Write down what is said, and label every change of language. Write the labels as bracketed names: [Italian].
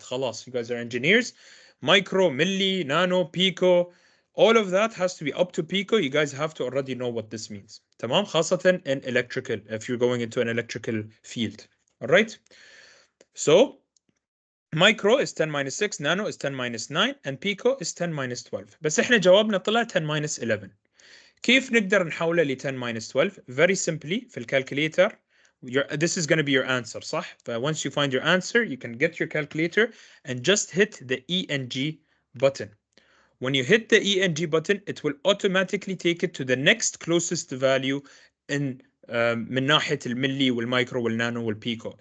[Arabic] خلاص, [English] you guys are engineers. Micro, milli, nano, pico, all of that has to be up to pico. You guys have to already know what this means. [Arabic] تمام, خاصة [English] in electrical, if you're going into an electrical field. All right, so micro is 10 minus 6, nano is 10 minus 9, and pico is 10 minus 12. [Arabic] بس احنا جوابنا طلع [English] 10 minus 11. [Arabic] كيف نقدر نحوله ل [English] 10 minus 12? Very simply [Arabic] في الكالكوليتر. [English] This is going to be your answer, [Arabic] صح? [English] But once you find your answer, you can get your calculator and just hit the ENG button. When you hit the ENG button, it will automatically take it to the next closest value in [Arabic] من ناحية الملي والمايكرو والنانو والبيكو.